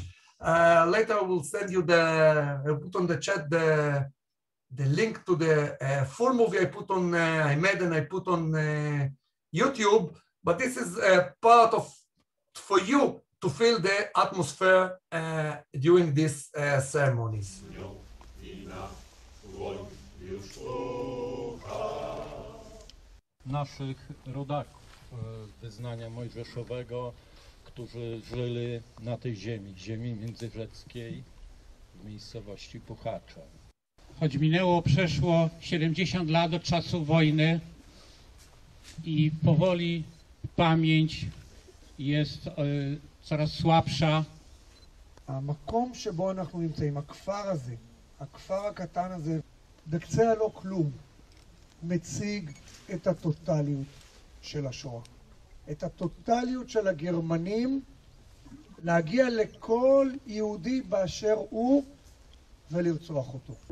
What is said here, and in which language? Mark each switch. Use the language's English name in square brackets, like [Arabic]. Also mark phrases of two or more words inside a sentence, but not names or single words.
[English] Later I will send you I'll put on the chat the link to the full movie I made and I put on YouTube. But this is a part of, for you to feel the atmosphere during these ceremonies. [Polish] Naszych rodaków wyznania mojżeszowego, którzy żyli na tej ziemi międzyrzeckiej w miejscowości Puchacze. Choć przeszło 70 lat od czasu wojny i powoli pamięć jest coraz słabsza. [Hebrew] המקום שבו אנחנו נמצאים, הכפר הזה, הכפר הקטן הזה, בקצה הלא כלום, מציג את הטוטליות של השואה. את הטוטליות של הגרמנים להגיע לכל יהודי באשר הוא ולרצוח אותו.